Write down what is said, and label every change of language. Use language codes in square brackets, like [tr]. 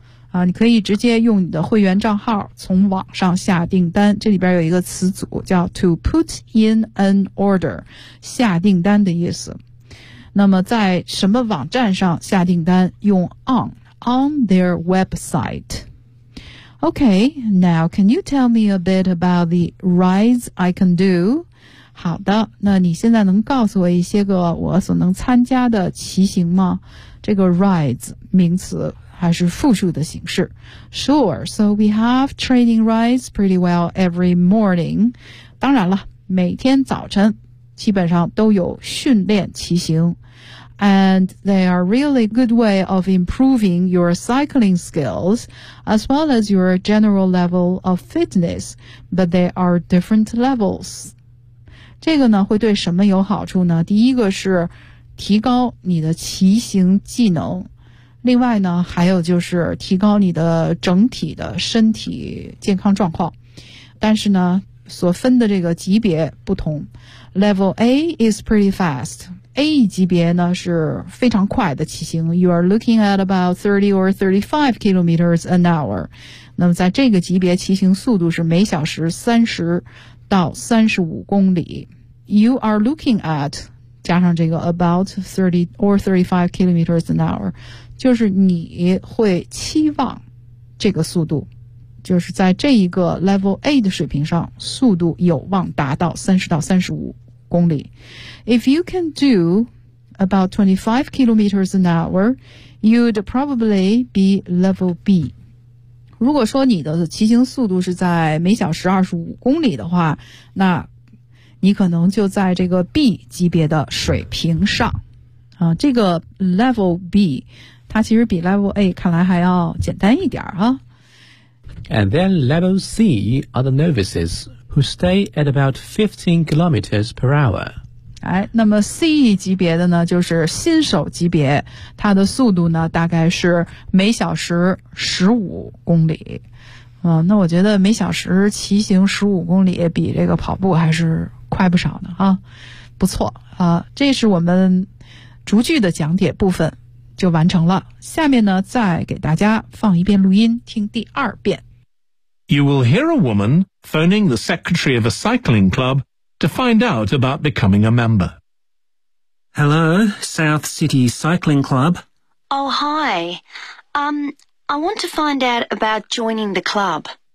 [zh] 啊、你可以直接用你的会员账号从网上下订单这里边有一个词组叫 [en] to put in an order [zh] 下订单的意思那么在什么网站上下订单用 [en] on their website. Okay, now can you tell me a bit about the rides I can do? [zh] 好的，那你现在能告诉我一些个我所能参加的骑行吗？这个 rides 名词还是复数的形式。 [en] Sure, so we have training rides pretty well every morning. [zh] 当然了，每天早晨基本上都有训练骑行。 [en] And they are really a good way of improving your cycling skills as well as your general level of fitness, but they are different levels. [zh] 这个呢会对什么有好处呢？第一个是提高你的骑行技能，另外呢还有就是提高你的整体的身体健康状况。但是呢所分的这个级别不同。 [en] Level A is pretty fast. [zh] A 级别呢是非常快的骑行 [en] You are looking at about 30 or 35 kilometers an hour [zh] 那么在这个级别骑行速度是每小时30到35公里 [en] You are looking at [zh] 加上这个 [en] about 30 or 35 kilometers an hour [zh] 就是你会期望这个速度就是在这一个 level A 的水平上速度有望达到30到35公里 [en] If you can do about 25 kilometers an hour, you'd probably be level B. [zh] 如果说你的骑行速度是在每小时25公里的话，那你可能就在这个 B 级别的水平上。啊，这个 level B, 它其实比 level A 看来还要简单一点啊。 [en] And then level C are the novices who stay at about 15 kilometers per hour. [zh] 哎，那么 C 级别的呢，就是新手级别，它的速度呢大概是每小时15公里。那我觉得每小时骑行15公里比这个跑步还是快不少呢啊。不错啊，这是我们逐句的讲解部分。就完成了。下面呢，再给大家放一遍录音，听第二遍。 [en] You will hear a woman phoning the secretary of a cycling club to find out about becoming a member. Hello, South City Cycling Club. Oh, hi. I want to find out about joining the club.